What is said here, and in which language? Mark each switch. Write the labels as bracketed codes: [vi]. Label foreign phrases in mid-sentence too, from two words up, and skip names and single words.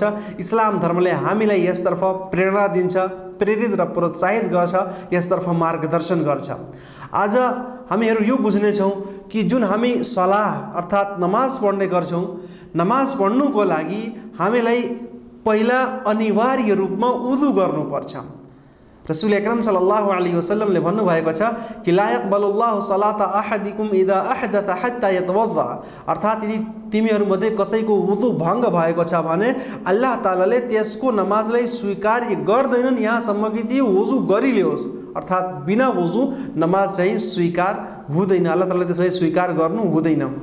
[ne] इस्लाम धर्मले हामीलाई यसतर्फ प्रेरणा दिन्छ, प्रेरित र प्रोत्साहित गर्छ, यसतर्फ मार्गदर्शन गर्छ। आज हामीहरू यो बुझ्नेछौँ कि जुन हामी सलाह अर्थात् नमाज पढ्ने गर्छौँ, नमाज पढ्नुको लागि हामीलाई पहिला अनिवार्य रूपमा वुजु गर्नुपर्छ। रसूल अकरम [ar] صلى الله عليه وسلمले [ne] भन्नुभएको छ कि [ar] لا يقبل الله صلاة أحدكم إذا أحدث حتى يتوضأ, [ne] अर्थात् यदि तिमीहरूमध्ये कसैको वुजु भङ्ग भएको छ भने [ar] الله تعالىले [ne] त्यसको नमाजलाई स्वीकार्य गर्दैनन् यहाँसम्म कि त्यो वुजु गरिलियोस्। अर्थात् बिना वुजु नमाज चाहिँ स्वीकार हुँदैन, [ar] الله تعالىले [ne] त्यसलाई स्वीकार गर्नु हुँदैन।